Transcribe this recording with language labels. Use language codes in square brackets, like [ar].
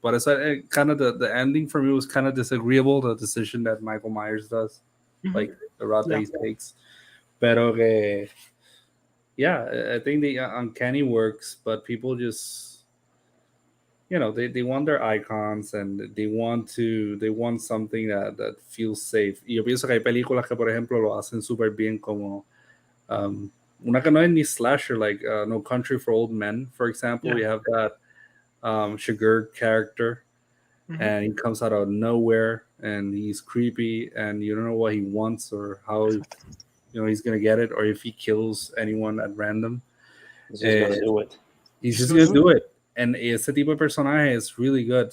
[en] But it's kind of the ending for me was kind of disagreeable, the decision that Michael Myers does, like the route that he takes. [es] Pero que, [en] yeah, I think the uncanny works, but people just, you know, they want their icons and they want something that feels safe. [es] Y yo pienso que hay películas que, por ejemplo, lo hacen súper bien, como una que no es ni slasher, [en] like No Country for Old Men, for example. We have that Sugar character, and he comes out of nowhere, and he's creepy, and you don't know what he wants or how, you know, he's gonna get it, or if he kills anyone at random. He's just gonna do it. He's just gonna do it. And [es] ese tipo de personaje [en] is really good.